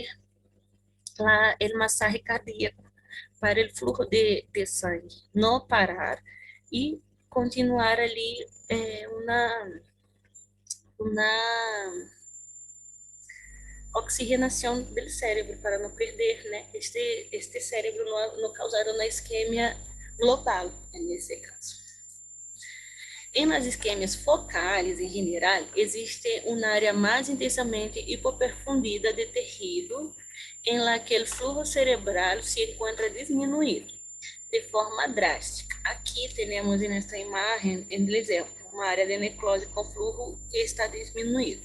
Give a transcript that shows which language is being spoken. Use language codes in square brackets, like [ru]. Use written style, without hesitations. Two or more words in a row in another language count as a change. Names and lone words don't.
[pt] o massagem cardíaco para o fluxo de sangue não parar e continuar ali uma oxigenação do cérebro para não perder, né, este cérebro não causar uma isquemia global, nesse caso. [es] Em las isquemias focales, [pt] em geral, existe uma área mais intensamente hipoperfundida de tecido [es] em la que [pt] o fluxo cerebral se encontra diminuído de forma drástica. Aqui temos nesta imagem, em exemplo, uma área de necrose com fluxo que está diminuído.